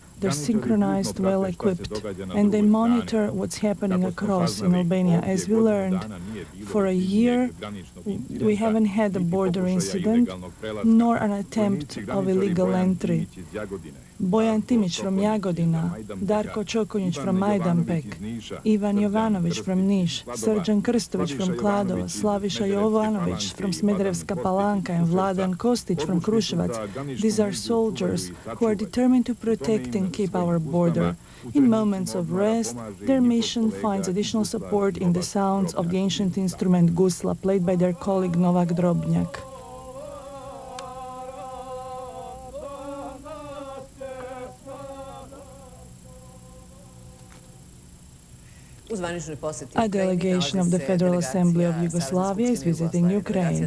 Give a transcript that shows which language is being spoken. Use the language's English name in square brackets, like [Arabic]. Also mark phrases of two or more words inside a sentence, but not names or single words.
[English] They're synchronized, well-equipped, and they monitor what's happening across in Albania. As we learned, for a year, we haven't had a border incident, nor an attempt of illegal entry. Bojan Timić from Jagodina, Darko Čokonjić from Majdanpek, Ivan Jovanović from Niš, Srdjan Krstović from Kladova, Slaviša Jovanović from Smederevska Palanka, and Vladan Kostić from Kruševac. These are soldiers who are determined to protect and keep our border. In moments of rest, their mission finds additional support in the sounds of the ancient instrument gusla, played by their colleague Novak Drobnjak. A delegation of the Federal Assembly of Yugoslavia is visiting Ukraine.